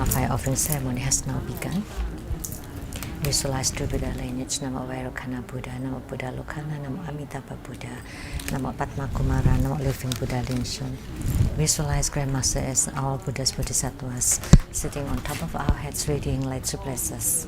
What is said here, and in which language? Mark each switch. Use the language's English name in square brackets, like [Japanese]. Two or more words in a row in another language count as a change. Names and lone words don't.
[English] offering ceremony has now begun. Visualize true Buddha lineage. Namo Vairocana Buddha, Namo Buddha Lokana, Namo Amitabha Buddha, Namo Padma Kumara, Namo Living Buddha Linshun. Visualize Grandmaster as all Buddhas Bodhisattvas sitting on top of our heads, radiating light to bless us.